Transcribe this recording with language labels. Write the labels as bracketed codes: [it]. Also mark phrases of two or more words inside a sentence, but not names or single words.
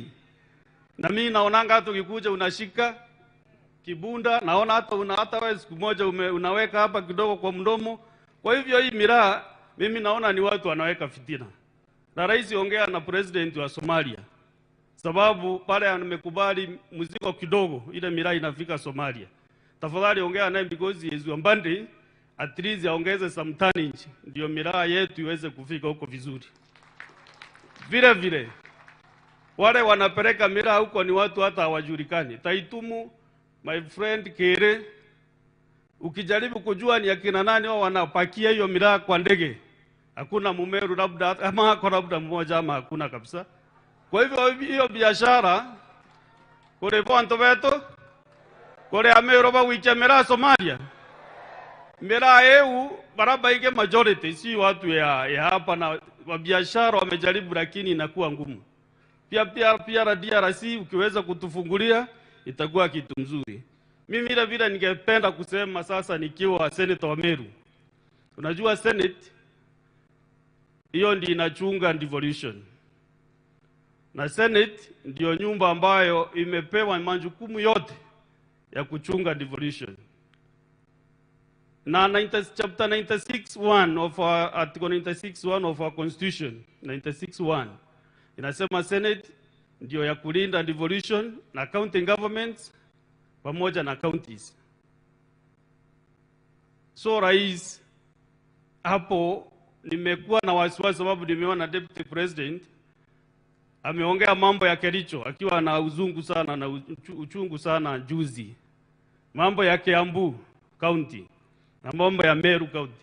[sw] Na mimi naonanga hata ukikuja unashika kibunda, naona hata wewe siku moja unaweka hapa kidogo kwa mdomo. Kwa hivyo hii miraa mimi naona ni watu wanaweka fitina. Na rais ongea na president wa Somalia, sababu pale amekubali mzigo kidogo ile miraa inafika Somalia. Tafadhali ongea naye [en] because he is Wambandi, at least [sw] aongeze [en] some tonnage [sw] ndio miraa yetu iweze kufika huko vizuri. Vile vile wale wanapeleka miraa huko ni watu hata hawajulikani. Taitumu, [en] my friend Kere, [sw] ukijaribu kujua ni akina nani wao wanapakia hiyo miraa kwa ndege, hakuna Mumeru labda ama kwa labda mmoja ama hakuna kabisa. Kwa hivyo hiyo biashara kule [mer] bonto beto [sw] kule Ameru [mer] ba wicha [sw] miraa Somalia, miraa EU baraba ike majority si watu ya hapa, na wa biashara wamejaribu lakini inakuwa ngumu. Pia DRC ukiweza kutufungulia itakuwa kitu mzuri. Mimi vile ningependa kusema sasa nikiwa senator wa Meru. Unajua Senate hiyo ndio inachunga devolution. Na Senate ndio nyumba ambayo imepewa majukumu yote ya kuchunga devolution. Na chapter 96(1) [en] of our article 96(1) of our constitution, [sw] 96(1) inasema Senate ndio ya kulinda devolution na county governments pamoja na counties. So rais, hapo nimekuwa na wasiwasi sababu nimeona [en] deputy president [sw] ameongea mambo ya Kericho akiwa na uzungu sana na uchungu sana juzi, mambo ya Kiambu county na mambo ya Meru county.